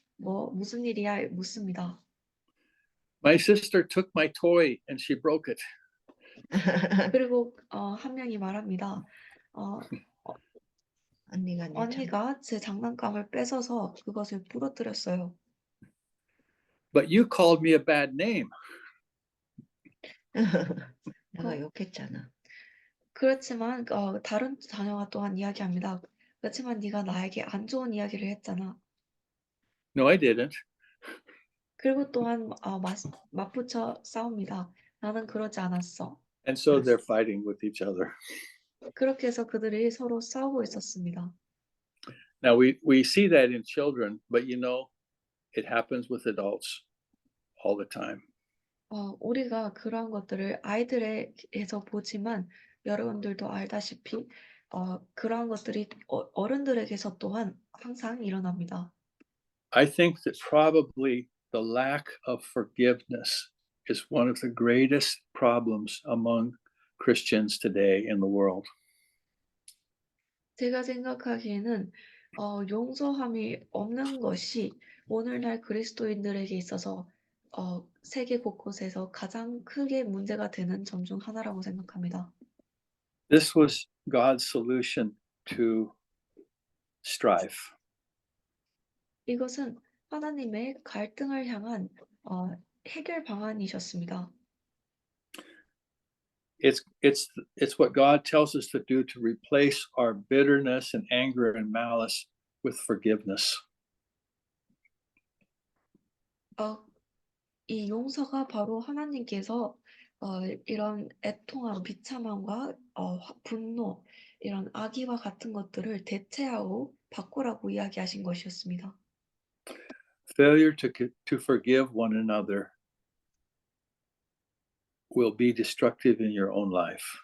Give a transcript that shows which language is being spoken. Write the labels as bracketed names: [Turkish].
[Korean] 무슨 일이야? 묻습니다. [English] My sister took my toy and she broke it. [Korean] 그리고 한 명이 말합니다. 언니가 제 장난감을 뺏어서 그것을 부러뜨렸어요. [English] But you called me a bad name. [Korean] 내가 욕했잖아. 그렇지만 다른 자녀가 또한 이야기합니다. 그렇지만 네가 나에게 안 좋은 이야기를 했잖아. [English] No, I didn't. [Korean] 그리고 또한 맞붙여 싸웁니다. 나는 그러지 않았어. [English] And so they're fighting with each other. [Korean] 그렇게 해서 그들이 서로 싸우고 있었습니다. [English] Now we see that in children, but you know, it happens with adults all the time. [Korean] 우리가 그러한 것들을 아이들에게서 보지만 여러분들도 알다시피 그러한 것들이 어른들에게서 또한 항상 일어납니다. [English] I think that probably the lack of forgiveness is one of the greatest problems among Christians today in the world. [Korean] 제가 생각하기에는 용서함이 없는 것이 오늘날 그리스도인들에게 있어서 세계 곳곳에서 가장 크게 문제가 되는 점 중 하나라고 생각합니다. [English] This was God's solution to strife. [Korean] 이것은 하나님의 갈등을 향한 해결 방안이셨습니다. [English] It's what God tells us to do to replace our bitterness and anger and malice with forgiveness. [Korean] 이 용서가 바로 하나님께서 이런 애통함, 비참함과 분노, 이런 악의와 같은 것들을 대체하고 바꾸라고 이야기하신 것이었습니다. [English] Failure to forgive one another will be destructive in your own life.